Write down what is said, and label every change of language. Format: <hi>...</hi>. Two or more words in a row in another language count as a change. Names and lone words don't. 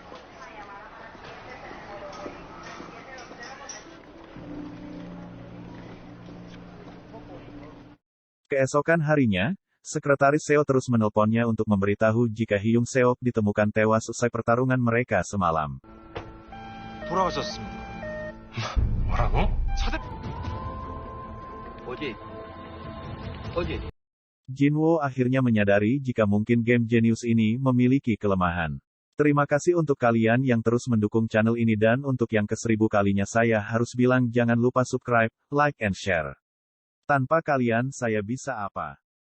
<id>Keesokan harinya, Sekretaris Seo terus menelponnya untuk memberitahu jika Hyung Seok ditemukan tewas usai pertarungan mereka semalam.</id> <ko>돌아가셨습니다. 뭐라고? 어디?</ko> <id>Jinwoo akhirnya menyadari jika mungkin game jenius ini memiliki kelemahan. Terima kasih untuk kalian yang terus mendukung channel ini dan untuk yang ke-1000 kalinya saya harus bilang jangan lupa subscribe,</id> <en>like and share.</en> <id>Tanpa kalian saya bisa apa?</id>